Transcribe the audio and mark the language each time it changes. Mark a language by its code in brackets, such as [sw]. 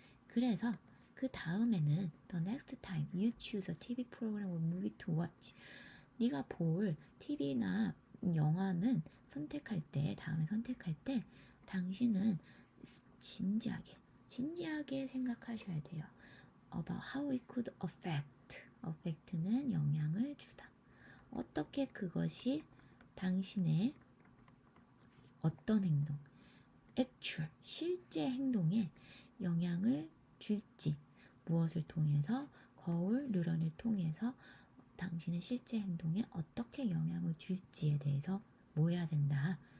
[ko] 그래서 그 다음에는 [en] the next time you choose a TV program or movie to watch [ko] 네가 볼 TV나 영화는 다음에 선택할 때 당신은 진지하게 생각하셔야 돼요. [en] about how it could affect는 [ko] 영향을 주다. 어떻게 그것이 당신의 어떤 행동, actual, 실제 행동에 영향을 줄지, 무엇을 통해서, 거울 누런을 통해서 당신의 실제 행동에 어떻게 영향을 줄지에 대해서 뭐 해야 된다?